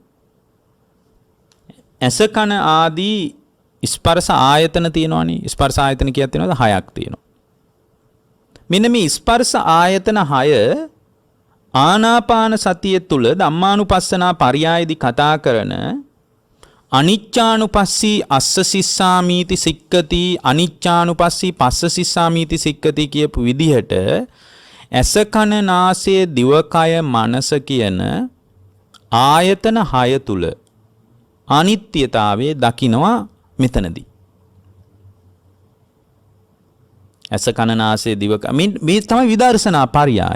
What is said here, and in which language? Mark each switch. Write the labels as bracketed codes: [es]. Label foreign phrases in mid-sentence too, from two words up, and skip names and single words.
[si] ඇස කන ආදී ස්පර්ශ ආයතන තියෙනවනේ. ස්පර්ශ ආයතන කියක් තියෙනවද? 6ක් තියෙනවා. මෙන්න මේ ස්පර්ශ ආයතන 6 ආනාපාන සතිය තුල ධම්මානුපස්සනා පරියායදී කතා කරන [pi] අනිච්චානුපස්සී අස්ස සිස්සාමීති සික්කති, අනිච්චානුපස්සී පස්ස සිස්සාමීති සික්කති [si] කියපු විදිහට ඇස කන නාසය දිවකය මනස කියන ආයතන 6 තුල අනිත්‍යතාවයේ දකින්නවා මෙතනදී. ඇස කන නාසය දිවකය මේ තමයි විදර්ශනා පරියාය.